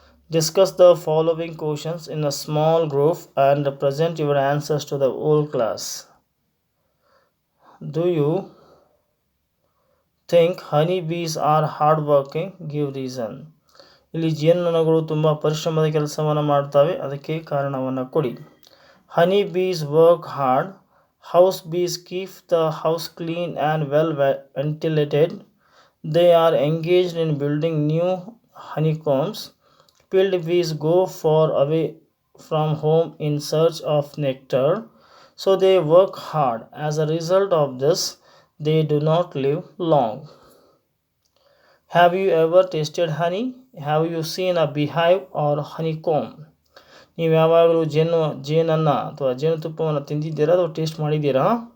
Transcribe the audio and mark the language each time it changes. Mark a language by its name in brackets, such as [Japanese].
[English] Discuss the following questions in a small group and present your answers to the whole class. Do you think honey bees are hardworking? Give reason. [Kannada] ಇಲ್ಲಿ ಜೇನುನೊಣಗಳು ತುಂಬ ಪರಿಶ್ರಮದ ಕೆಲಸವನ್ನು ಮಾಡ್ತವೆ, ಅದಕ್ಕೆ ಕಾರಣವನ್ನು ಕೊಡಿ. [English] Honey bees work hard. House bees keep the house clean and well ventilated. They are engaged in building new honeycombs. Field bees go far away from home in search of nectar, so they work hard. As a result of this, they do not live long. Have you ever tasted honey? Have you seen a beehive or honeycomb? [Kannada] ನೀವು ಯಾವಾಗಲೂ ಜೇನನ್ನು ಅಥವಾ ಜೇನುತುಪ್ಪವನ್ನು ತಿಂದಿದ್ದೀರಾ ಅಥವಾ taste ಮಾಡಿದ್ದೀರಾ?